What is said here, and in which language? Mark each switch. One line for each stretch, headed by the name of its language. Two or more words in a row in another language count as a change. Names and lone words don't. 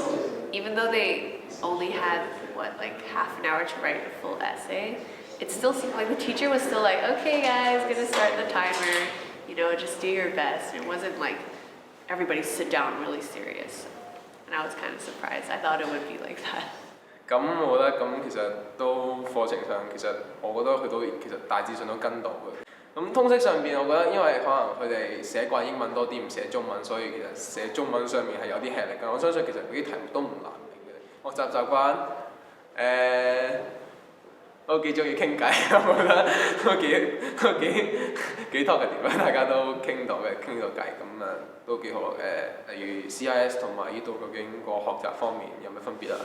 English: Even though they only had, like half an hour to write a full essay, it still seemed like the teacher was still like, okay guys, gonna start the timer, you know, just do your best. It wasn't like everybody sit down really serious. And I was kind of surprised. I thought it would be like that.
Cantonese: 咁我覺得咁其實都課程上其實我覺得佢都其實大致上都跟到嘅。咁通識上邊，我覺得因為可能佢哋寫慣英文多啲，唔寫中文，所以其實寫中文上面係有啲吃力嘅。我相信其實嗰啲題目都唔難明嘅。學習習慣都幾中意傾偈，我覺得都幾 talkative 啦，大家都傾到偈咁啊，都幾好例如 CIS 同埋呢度究竟個學習方面有咩分別啊？